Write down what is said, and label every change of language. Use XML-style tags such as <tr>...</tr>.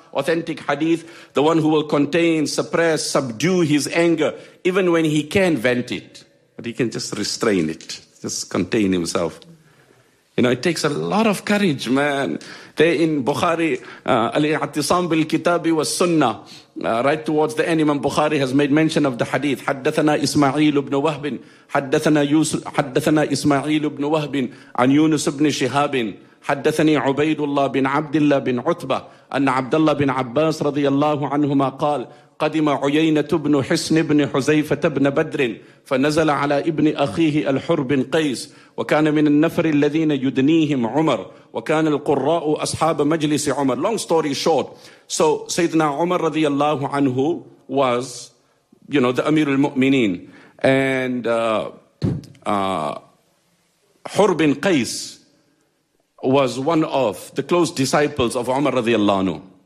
<en>Authentic hadith, the one who will contain, suppress, subdue his anger, even when he can vent it, but he can just restrain it, just contain himself. You know, it takes a lot of courage, man. There in Bukhari, al-i'tisam bil-kitabi wa sunnah, right towards the end, Imam Bukhari has made mention of the hadith.</en> <ar>Haddathana Ismail ibn Wahbin, haddathana Ismail ibn Wahbin, an Yunus ibn Shihabin, haddathani Ubaidullah bin Abdullah bin Utbah, an Abdullah bin Abbas radiyallahu anhuma qal, قدم عيينة بن حسن بن حزيفة بن بدر فنزل على ابن أخيه الحر بن قيس وكان من النفر الذين يدنيهم عمر وكان القراء أصحاب مجلس عمر.</ar> <en>Long story short, so</en> <ar>سيدنا عمر رضي الله عنه</ar> <en>was, you know, the أمير المؤمنين, and Hurr bin Qais was one of the close disciples of Umar رضي الله عنه.</en>